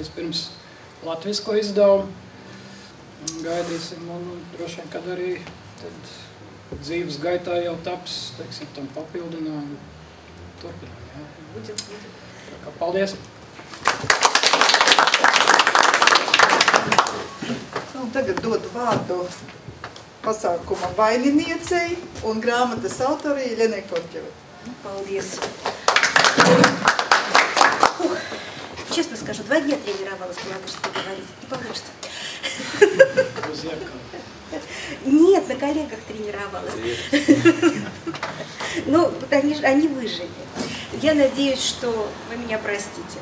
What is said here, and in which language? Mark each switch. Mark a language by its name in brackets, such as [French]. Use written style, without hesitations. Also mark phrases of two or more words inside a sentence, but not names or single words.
[Latvian] Vispirms latvisko izdevumu gaidīsim un droši vien, kad arī tad dzīves gaitā jau taps, teiksim, tam papildinājumu turpinājumu. Tā kā paldies! Un tagad dodu vārdu pasākuma vaininiecei un grāmatas autorei Jeļenai Korķevai. Paldies. [Russian] Честно скажу, 2 дня тренировалась по-латышски говорить. Не получится. Нет, на коллегах тренировалась. Ну, они выжили. Я надеюсь, что вы меня простите.